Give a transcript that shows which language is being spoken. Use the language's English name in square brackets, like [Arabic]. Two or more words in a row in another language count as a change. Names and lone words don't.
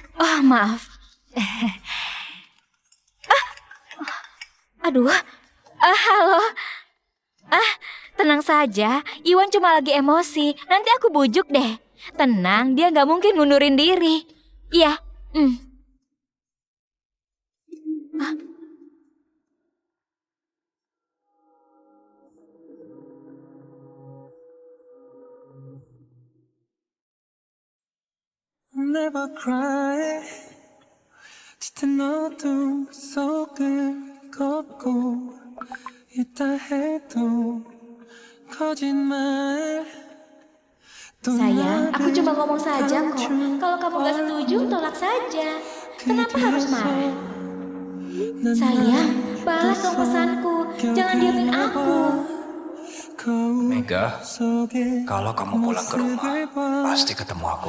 [Indonesian] Oh, maaf. Aduh. Halo. Tenang saja. Iwan cuma lagi emosi. Nanti aku bujuk deh. Tenang, dia nggak mungkin ngundurin diri. Iya. [English] Never cry. [Korean] 짙은 어둠 속을 걷고 있다 해도 거짓말. [Indonesian] Sayang, aku cuma ngomong saja kok. Kalau kamu gak setuju, tolak saja. Kenapa harus marah? Sayang, balas dong pesanku. Jangan diamin aku. Mega, kalau kamu pulang ke rumah, pasti ketemu aku.